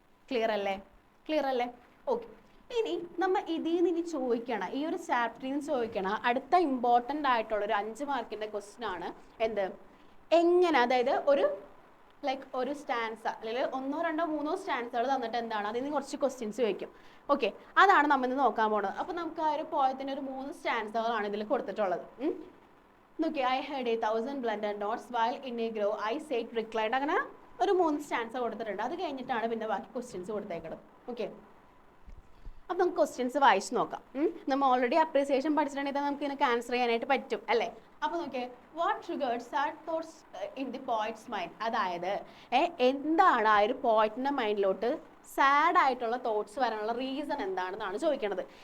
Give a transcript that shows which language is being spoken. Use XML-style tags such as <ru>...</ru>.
<ml>Clear അല്ലേ? Okay, ഇനി നമ്മൾ ഇതിൽ നിന്ന് ചോദിക്കണം, ഈ ഒരു ചാപ്റ്ററിൽ നിന്ന് ചോദിക്കണം അടുത്ത ഇമ്പോർട്ടൻ്റ് ആയിട്ടുള്ള ഒരു 5 മാർക്കിൻ്റെ ക്വസ്റ്റ്യൻ ആണ് എന്ത്? എങ്ങനെ, അതായത് ഒരു സ്റ്റാൻസ അല്ലെങ്കിൽ 1, 2, 3 സ്റ്റാൻസുകൾ തന്നിട്ട് എന്താണ് അതിൽ നിന്ന് കുറച്ച് ക്വസ്റ്റ്യൻസ് ചോദിക്കും. ഓക്കെ, അതാണ് നമ്മൾ ഇന്ന് നോക്കാൻ പോകുന്നത്. അപ്പോൾ നമുക്ക് ആ ഒരു പോയത്തിൻ്റെ ഒരു 3 സ്റ്റാൻസുകളാണ് ഇതിൽ കൊടുത്തിട്ടുള്ളത്. നോക്കി,</ml> <en>I heard 1,000 blended notes while in a grove I sat reclined.</en> <ml>അങ്ങനെ ഒരു 3 സ്റ്റാൻസ കൊടുത്തിട്ടുണ്ട്. അത് കഴിഞ്ഞിട്ടാണ് പിന്നെ ബാക്കി ക്വസ്റ്റ്യൻസ് കൊടുത്തേക്കുന്നത്. ഓക്കെ, അപ്പം നമുക്ക് ക്വസ്റ്റ്യൻസ് വായിച്ച് നോക്കാം. നമ്മൾ ഓൾറെഡി അപ്രീസിയേഷൻ പഠിച്ചിട്ടുണ്ടെങ്കിൽ നമുക്ക് ഇതിനൊക്കെ ആൻസർ ചെയ്യാനായിട്ട് പറ്റും അല്ലേ? അപ്പോൾ നോക്കിയേ,</ml> <en>What triggered sad thoughts in the poet's mind.</en> <ml>അതായത് എന്താണ് ആ ഒരു പോയിറ്റിൻ്റെ മൈൻഡിലോട്ട് സാഡ് ആയിട്ടുള്ള തോട്ട്സ് വരാനുള്ള റീസൺ എന്താണെന്നാണ് ചോദിക്കുന്നത്.</ml>